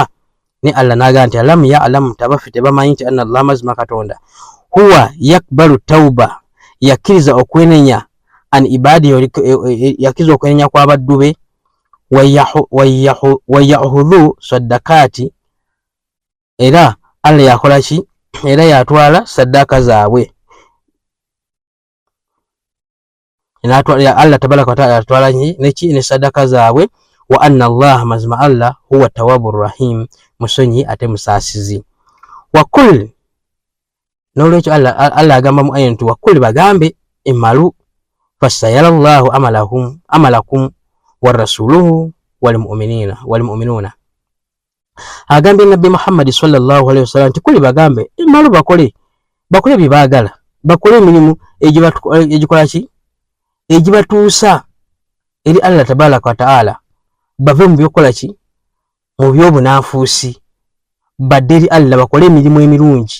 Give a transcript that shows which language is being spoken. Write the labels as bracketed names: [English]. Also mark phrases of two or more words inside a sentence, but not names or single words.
[Ganda] Ne Allah n'agamba nti [Arabic] ألم يعلم, [Ganda] tabafi tebamanyi nti [Arabic] أن الله [Ganda] mazima Katonda [Arabic] هو يقبل التوبة, [Ganda] yakkiriza okwenenya [Arabic] عن عباده, [Ganda] yakkiriza okwenenya kw'abaddu be, [Arabic] ويأخذ الصدقات, [Ganda] era Allah yakola ki, era yatwala saddaaka zaabwe. [Arabic] الله تبارك وتعالى [Ganda] yatwala neki ne saddaaka zaabwe. [Arabic] وأن الله, mazima Allah, هو التواب الرحيم, [Ganda] musonyi ate musaasizi. Wakul, n'olwekyo Allah agamba mu aya nti wakul, bagambe emalu, [Arabic] فسيرى الله عملكم ورسوله والمؤمنون. [Ganda] Agambye nabbi Muhammad [Arabic] صلى الله عليه وسلم [Ganda] nti kuli bagambe emalu, bakole bye baagala, bakole emirimu egikola ki, egibatuusa eri [Arabic] الله تبارك وتعالى, [Ganda] bave mu byokola ki, mu byobunanfuusi, badde eri Allah bakole emirimu emirungi.